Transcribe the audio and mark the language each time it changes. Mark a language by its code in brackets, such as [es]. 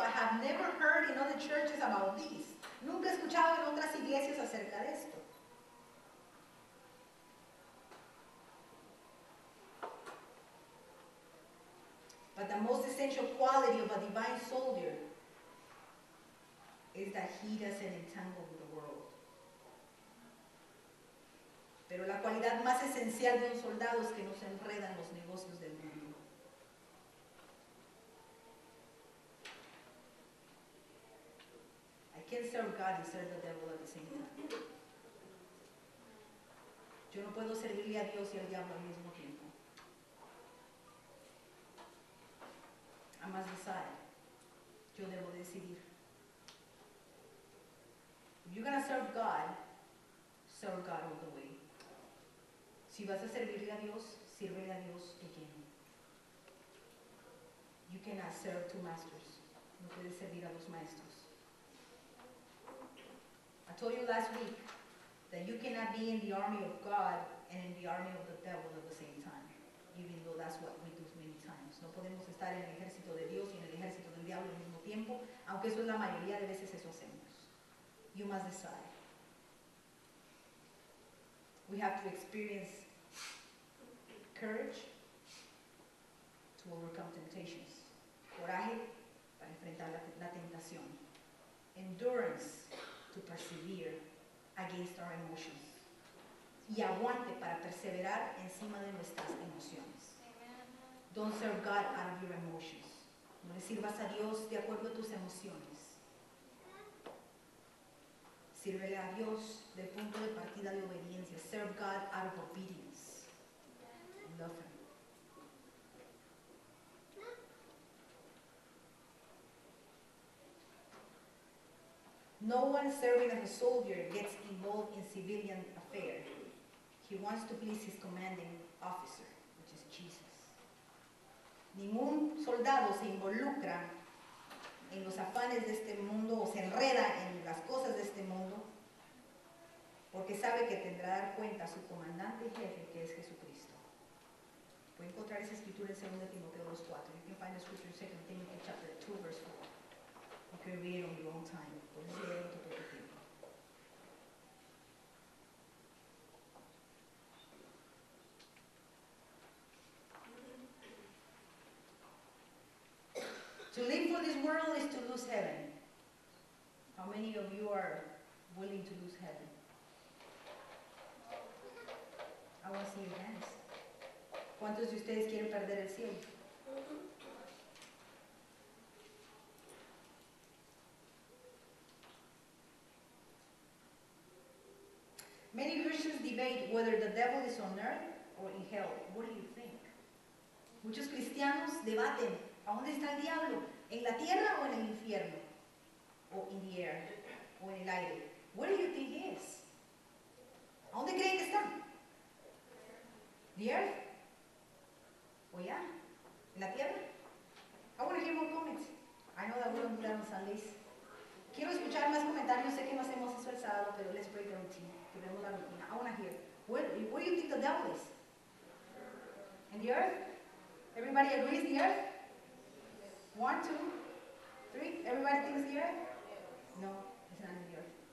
[en] I have never heard in other churches about this. [es] Nunca he escuchado en otras iglesias acerca de esto. [en] But the most essential quality of a divine soldier is that he doesn't entangle with the world. [es] Pero la cualidad más esencial de un soldado es que no se enreda en los negocios del mundo. [en] I can't serve God and serve the devil at the same time. [es] Yo no puedo servirle a Dios y al diablo al mismo tiempo. [en] I must decide. [es] Yo debo decidir. [en] If you're going to serve God all the way. [es] Si vas a servirle a Dios, sírvele a Dios de lleno. [en] You cannot serve two masters. [es] No puedes servir a dos maestros. [en] I told you last week that you cannot be in the army of God and in the army of the devil at the same time, even though that's what we do many times. [es] No podemos estar en el ejército de Dios y en el ejército del diablo al mismo tiempo, aunque eso es la mayoría de veces eso hacemos. [en] You must decide. We have to experience courage to overcome temptations. [es] Coraje para enfrentar la tentación. [en] Endurance to persevere against our emotions. [es] Y aguante para perseverar encima de nuestras emociones. [en] Don't serve God out of your emotions. [es] No le sirvas a Dios de acuerdo a tus emociones. Sírvele a Dios del punto de partida de obediencia. [en] Serve God out of obedience. Love Him. No one serving as a soldier gets involved in civilian affairs. He wants to please his commanding officer, which is Jesus. [es] Ningún soldado se involucra en los afanes de este mundo o se enreda en las cosas de este mundo porque sabe que tendrá que dar cuenta a su comandante y jefe, que es Jesucristo. Puede encontrar esa escritura en 2 Timoteo 2:4. [en] You can find the scripture in 2 Timothy chapter 2 verse 4. You can read it on your own time. [es] Puedes leer en tu propio tiempo. [en] To live for this world is to lose heaven. How many of you are willing to lose heaven? I want to see your hands. [es] ¿Cuántos de ustedes quieren perder el cielo? [en] Many Christians debate whether the devil is on earth or in hell. What do you think? [es] Muchos cristianos debaten, ¿a dónde está el diablo? ¿En la tierra o en el infierno? O [en] in the air, [es] o en el aire. [en] Where do you think he is? [es] ¿A dónde creen que está? [en] The earth? [es] ¿O ya? ¿En la tierra? [en] I want to hear more comments. I know that we don't do that on Sundays. [es] Quiero escuchar más comentarios. Sé que no hacemos eso el sábado, pero [en] let's break the routine. [es] Que vemos la rutina. [en] I want to hear. Where do you think the devil is? In the earth? Everybody agrees the earth? 1, 2, 3. Everybody thinks the earth? No, it's not in the earth.